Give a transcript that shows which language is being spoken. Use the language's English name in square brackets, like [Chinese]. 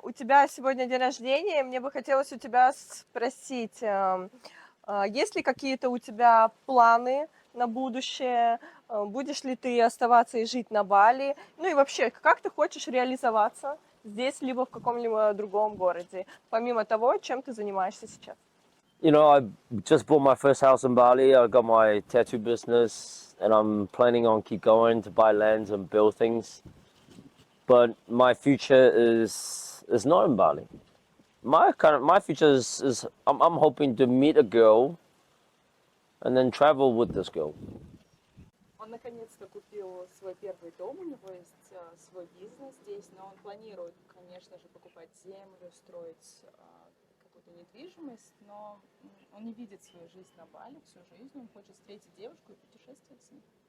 [Russian] У тебя сегодня день рождения, мне бы хотелось у тебя спросить, есть ли какие-то у тебя планы на будущее? Будешь ли ты оставаться и жить на Бали? Ну и вообще, как ты хочешь реализоваться здесь, либо в каком-либо другом городе, помимо того, чем ты занимаешься сейчас? [English] You know, I just bought my first house in Bali. I got my tattoo business, and I'm planning on keep going to buy lands and build things. But my future is not in Bali. My future is I'm hoping to meet a girl and then travel with this girl. [Russian] Он наконец-то купил свой первый дом, у него есть свой бизнес здесь, но он планирует, конечно же, покупать землю, строить какую-то недвижимость, но он не видит свою жизнь на Бали всю жизнь, он хочет встретить девушку и путешествовать с ней.